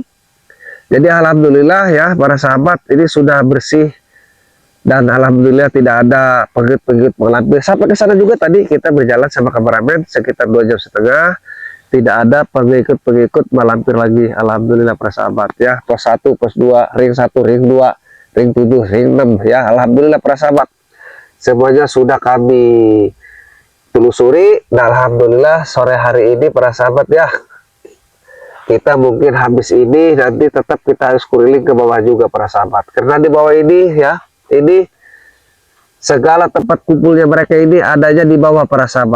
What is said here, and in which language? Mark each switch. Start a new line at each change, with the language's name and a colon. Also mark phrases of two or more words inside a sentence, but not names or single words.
Indonesian: Jadi alhamdulillah ya para sahabat, ini sudah bersih dan alhamdulillah tidak ada pengikut-pengikut malampir. Sampai ke sana juga tadi kita berjalan sama kameramen sekitar 2,5 jam, tidak ada pengikut-pengikut malampir lagi. Alhamdulillah para sahabat ya, pos 1, pos 2, ring 1, ring 2, ring 7, ring 6 ya. Alhamdulillah para sahabat, semuanya sudah kami telusuri dan alhamdulillah sore hari ini para sahabat ya, kita mungkin habis ini nanti tetap kita harus kuriling ke bawah juga para sahabat, karena di bawah ini ya, ini segala tempat kumpulnya mereka ini adanya di bawah para sahabat.